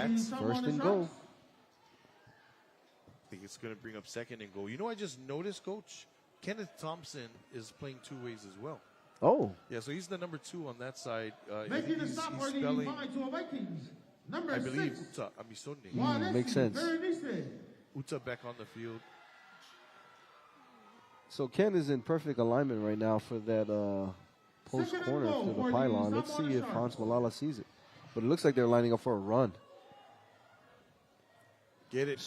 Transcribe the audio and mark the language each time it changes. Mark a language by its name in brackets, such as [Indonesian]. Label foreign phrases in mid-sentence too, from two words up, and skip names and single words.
[English] that, the Samoan First and Sharks. goal. I think it's going to bring up second and goal. You know, I just noticed, Coach, Kenneth Thompson is playing two ways as well. Oh, Yeah, so he's the number 2 on that side. Making the he's stop for the spelling, Whangaitua Vikings. Number I believe, 6. Uta Amisone. Walesi makes sense. Berenice. Uta back on the field. so Ken is in perfect alignment right now for that post Second and corner goal to for the the pylon. Let's Samoa see if Sharks. Hans Malala sees it. But it looks like they're lining up for a run. Get it.